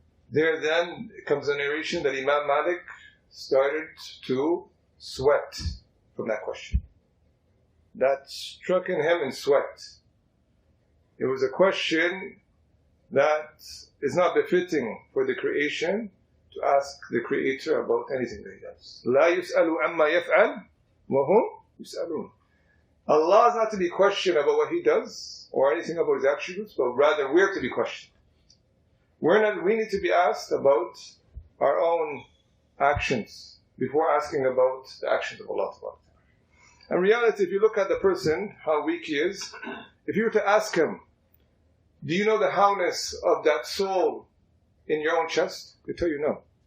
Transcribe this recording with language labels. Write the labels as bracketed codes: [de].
[en] There then comes a narration that Imam Malik started to sweat from that question. That struck in him in sweat. It was a question that is not befitting for the creation to ask the Creator about anything that He does. [ar] لا يسأل عما يفعل وهم يسألون. [en] Allah is not to be questioned about what He does or anything about His attributes, but rather we're to be questioned. We need to be asked about our own actions before asking about the actions of Allah. In reality, if you look at the person, how weak he is, if you were to ask him, do you know the howness of that soul in your own chest? He'll tell you no.